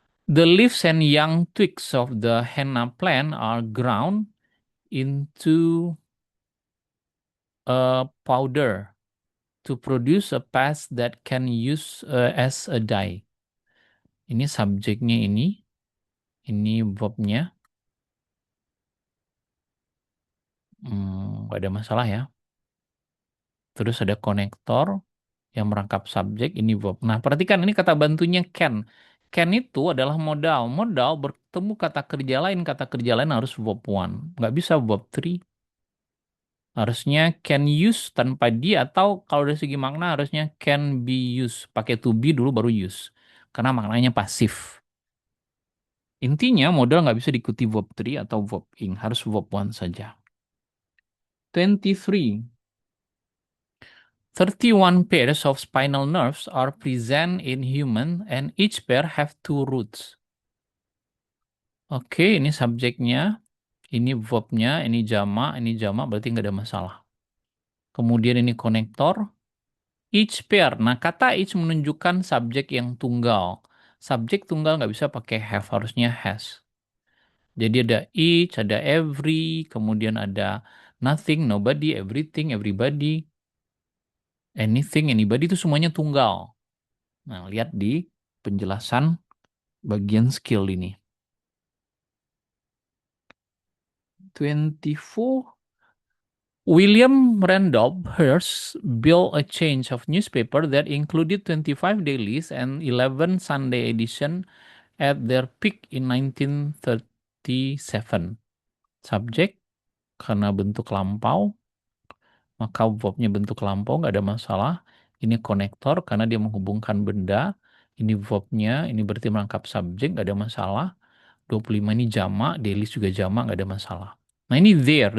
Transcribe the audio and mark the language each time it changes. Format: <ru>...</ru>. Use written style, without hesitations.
<en>The leaves and young twigs of the henna plant are ground into a powder to produce a paste that can use as a dye.</en> <id>Ini subjeknya ini verbnya. Nggak ada masalah ya. Terus ada konektor yang merangkap subjek, ini verb. Nah, perhatikan ini kata bantunya can. Can itu adalah modal. Modal bertemu kata kerja lain harus verb one. Nggak bisa verb three. Harusnya can use tanpa dia, atau kalau dari segi makna harusnya can be used. Pakai to be dulu baru use. Karena maknanya pasif. Intinya modal nggak bisa diikuti verb three atau verb ing. Harus verb one saja. 23.</id> <en>31 pairs of spinal nerves are present in human and each pair have two roots.</en> <id>Oke, ini subjeknya, ini verbnya, ini jamak berarti nggak ada masalah. Kemudian ini konektor, each pair. Nah, kata each menunjukkan subjek yang tunggal. Subjek tunggal nggak bisa pakai have, harusnya has. Jadi ada each, ada every, kemudian ada nothing, nobody, everything, everybody, anything, anybody itu semuanya tunggal. Nah, lihat di penjelasan bagian skill ini. 24.</id> <en>William Randolph Hearst built a chain of newspaper that included 25 dailies and 11 Sunday edition at their peak in 1937.</en> <id>Subjek, karena bentuk lampau, maka verbnya bentuk lampau, nggak ada masalah. Ini konektor, karena dia menghubungkan benda. Ini verbnya, ini berarti merangkap subjek, nggak ada masalah. 25 ini jamak, dailies juga jamak, nggak ada masalah. Nah ini there.</id>